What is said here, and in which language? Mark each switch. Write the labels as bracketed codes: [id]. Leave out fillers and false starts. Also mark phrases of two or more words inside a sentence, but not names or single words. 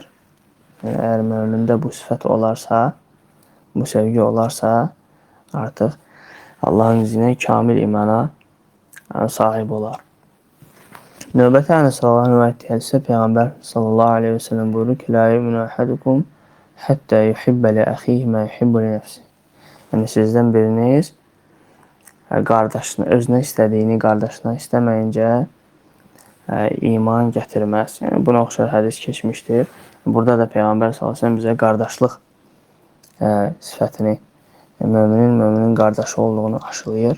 [az] Yəni əgər mömində bu sifət olarsa, bu sevgi olarsa, artıq Allahın izni ilə kamil imana sahib olar. Növbəti Ənəs [ar] رضي الله عنه [az] hədisdə Peyğəmbər [ar] صلى الله عليه وسلم [az] buyurur ki: [ar] "لا يؤمن أحدكم حتى يحب لأخيه ما يحب لنفسه." [az] Yəni sizdən biriniz qardaşına, özünə istədiyini qardaşına istəməyincə iman gətirməz. Yəni buna oxşar hədis keçmişdir. Burada da Peyğəmbər [ar] صلى الله عليه وسلم [az] bizə qardaşlıq sifətini, möminin qardaşı olduğunu aşılayır.